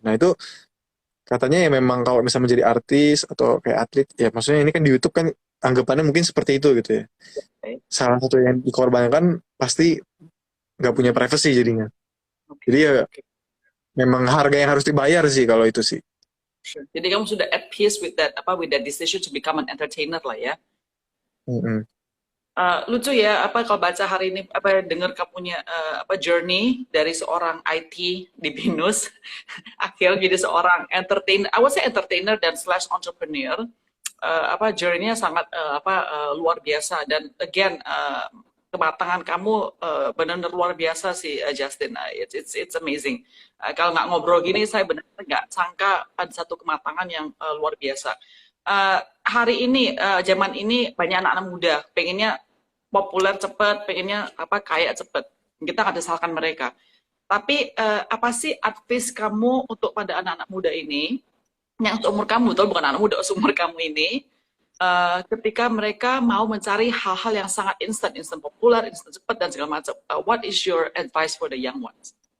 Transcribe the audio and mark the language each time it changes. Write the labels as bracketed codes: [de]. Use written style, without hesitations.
[id] Nah, itu katanya ya memang kalau misalnya menjadi artis atau kayak atlet, ya maksudnya ini kan di YouTube kan anggapannya mungkin seperti itu gitu ya. Oke, Salah satu yang dikorbankan pasti nggak punya privacy jadinya. oke, Jadi ya oke. memang harga yang harus dibayar sih kalau itu sih. [en] Sure. [id] Jadi kamu sudah [en] at peace with that [id] apa [en] with that decision to become an entertainer [id] lah ya. Mm-mm. Lucu ya apa kalau baca hari ini apa dengar kamu punya apa journey dari seorang IT di Binus akhirnya jadi seorang entertainer, [en] I would say entertainer [id] dan slash entrepreneur. Apa journey-nya sangat luar biasa dan again kematangan kamu benar-benar luar biasa sih Justin. [en] It's amazing. [id] Kalau nggak ngobrol gini saya benar-benar nggak sangka ada satu kematangan yang luar biasa. Hari ini zaman ini banyak anak-anak muda pengennya populer cepat, pengennya apa kaya cepat. Kita nggak disalahkan mereka. Tapi apa sih advice kamu untuk pada anak-anak muda ini yang seumur kamu, betul bukan anak muda, seumur kamu ini, ketika mereka mau mencari hal-hal yang sangat instan, instan populer, instan cepat dan segala macam. [en] What is your advice for the young ones?